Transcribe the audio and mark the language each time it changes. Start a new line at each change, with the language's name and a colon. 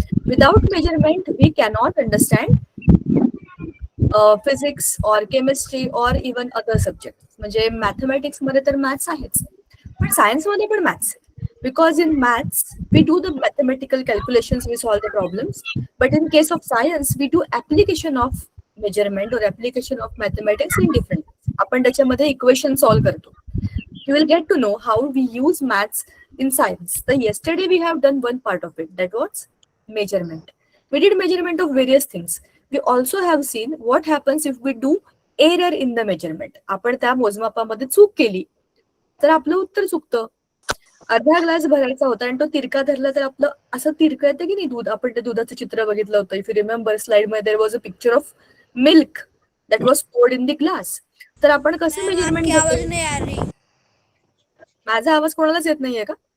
English: Without measurement we cannot understand physics or chemistry or even other subject.
Marathi: म्हणजे mathematics मध्ये तर maths आहेच, पण सायन्स मध्ये पण maths.
English: Because in maths we do the mathematical calculations, we solve the problems, but in case of science we do application of measurement or application of mathematics in different.
Marathi: आपण त्याच्यामध्ये equation solve करतो.
English: You will get to know how we use maths in science. So yesterday we have done one part of it, that was measurement. We did measurement of various things. We also have seen what happens if we do error in the measurement.
Marathi: आपण त्या मोजमापामध्ये चूक केली तर आपलं उत्तर चुकतं. अर्धा glass भरायचा होता आणि तो तिरका धरला तर आपलं असं तिरकं येतं की नाही दूध. आपण ते दुधाचं चित्र बघितलं होतं.
English: If you remember slide मध्ये there was a picture of milk that was poured in the glass.
Marathi: तर आपण कसं मेजरमेंट घेतो? माझा आवाज कोणालाच येत नाहीये का?